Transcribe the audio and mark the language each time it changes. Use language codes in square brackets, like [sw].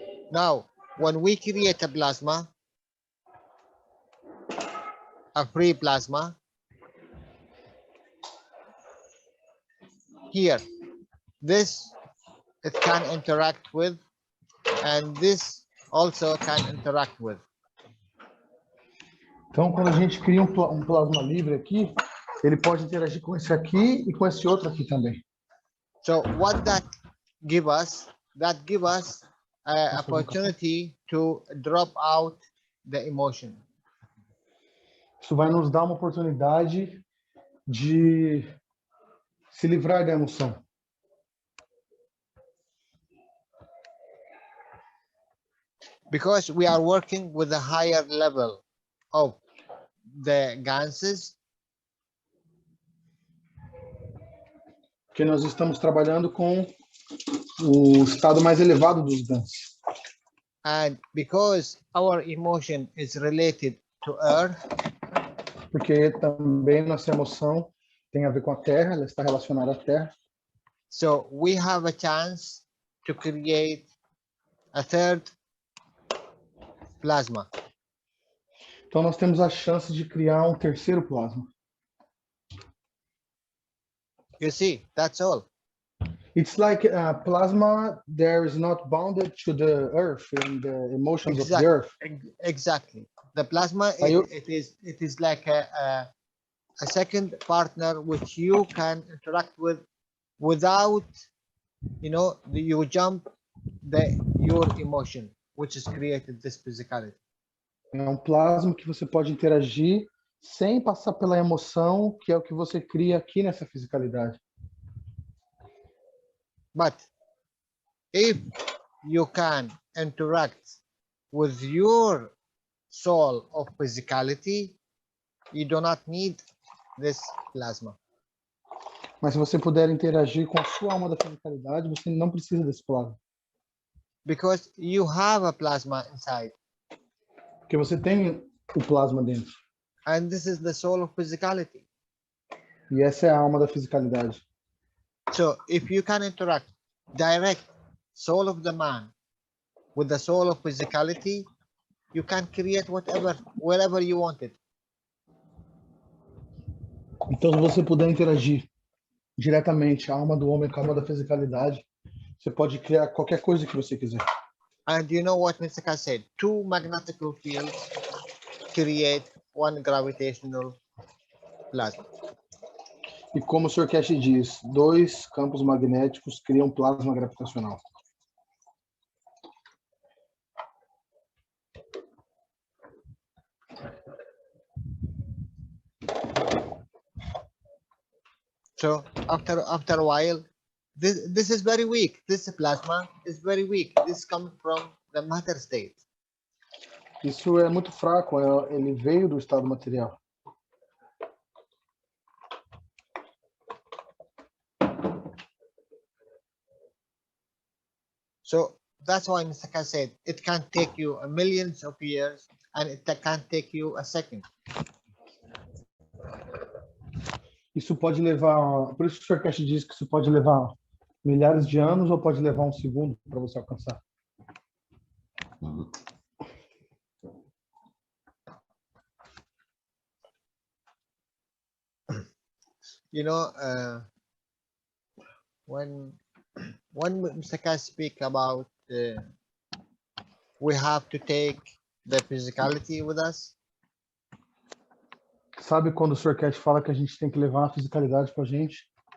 [en] Now, when we create a plasma, a free plasma, here, this it can interact with, and this also can interact with. [pt] Então, quando a gente cria um plasma livre aqui, ele pode interagir com esse aqui e com esse outro aqui também. [en] So what that give us? That give us an opportunity to drop out the emotion. [pt] Isso vai nos dar uma oportunidade de se livrar da emoção. [en] Because we are working with a higher level of the ganses. [pt] Porque nós estamos trabalhando com o estado mais elevado dos GANs. [en] And because our emotion is related to earth. [pt] Porque também nossa emoção tem a ver com a Terra, ela está relacionada à Terra. [en] So we have a chance to create a third plasma. [pt] Então nós temos a chance de criar um terceiro plasma. [en] You see, that's all. It's like plasma there is not bounded to the earth and the emotions of the earth. Exactly. The plasma it is like a second partner which you can interact with without, you know, you jump your emotion which is created this physicality. [pt] É um plasma que você pode interagir sem passar pela emoção, que é o que você cria aqui nessa fisicalidade. [en] But if you can interact with your soul of physicality, you do not need this plasma. [pt] Mas se você puder interagir com a sua alma da fisicalidade, você não precisa desse plasma. [en] Because you have a plasma inside. [pt] Porque você tem o plasma dentro. [en] And this is the soul of physicality. [pt] E essa é a alma da fisicalidade. [en] So if you can interact direct soul of the man with the soul of physicality, you can create whatever, wherever you want it. [pt] Então, se você puder interagir diretamente a alma do homem com a alma da fisicalidade, você pode criar qualquer coisa que você quiser. [en] And you know what Mr. K said? Two magnetic fields create one gravitational plasma. [pt] E como o Sr. Cash diz, 2 campos magnéticos criam plasma gravitacional. [en] So after a while, this is very weak. This plasma is very weak. This comes from the matter state. [pt] Isso é muito fraco, ele veio do estado material. [en] So that's why Mr. K said it can take you millions of years and it can take you a second. [pt] Isso pode levar, por isso que o Sr. Cash diz que isso pode levar milhares de anos ou pode levar um segundo para você alcançar. [en] You know, when Mr. K speak about we have to take the physicality with us, [pt] Sabe quando o Sr. Cash fala que a gente tem que levar a fisicalidade com a gente?